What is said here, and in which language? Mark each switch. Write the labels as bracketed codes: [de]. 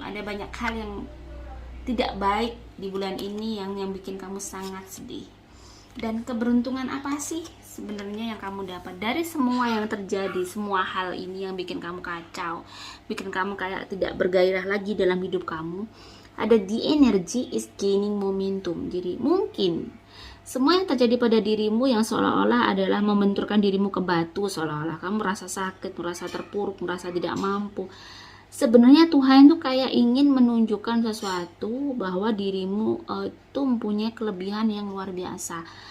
[id] Ada banyak hal yang tidak baik di bulan ini yang bikin kamu sangat sedih. Dan keberuntungan apa sih sebenarnya yang kamu dapat dari semua yang terjadi, semua hal ini yang bikin kamu kacau, bikin kamu kayak tidak bergairah lagi dalam hidup kamu? Ada [en] the energy is gaining momentum. [id] Jadi mungkin semua yang terjadi pada dirimu yang seolah-olah adalah membenturkan dirimu ke batu, seolah-olah kamu merasa sakit, merasa terpuruk, merasa tidak mampu. Sebenarnya Tuhan tuh kayak ingin menunjukkan sesuatu, bahwa dirimu itu mempunyai kelebihan yang luar biasa.